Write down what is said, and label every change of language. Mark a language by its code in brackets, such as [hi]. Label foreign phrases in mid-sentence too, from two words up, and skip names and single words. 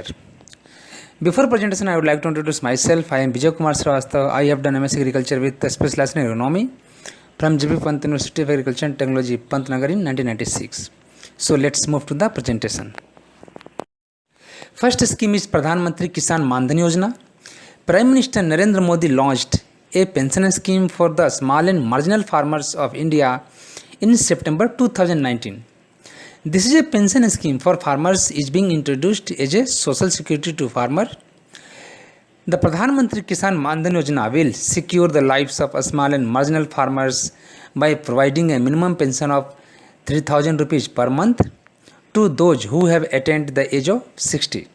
[en] Before presentation I would like to introduce myself. I am Vijay Kumar Shrivastav. I have done M.Sc Agriculture with a specialization in Agronomy from JPSC Pant University of Agriculture and Technology, Pantnagar in 1996. So let's move to the presentation. First scheme is Pradhan Mantri Kisan Mandhan Yojana. Prime Minister Narendra Modi launched a pension scheme for the small and marginal farmers of India in September 2019. This is a pension scheme for farmers is being introduced as a social security to farmer. The Pradhan Mantri Kisan Mandhan Yojana will secure the lives of small and marginal farmers by providing a minimum pension of 3,000 rupees per month to those who have attained the age of 60.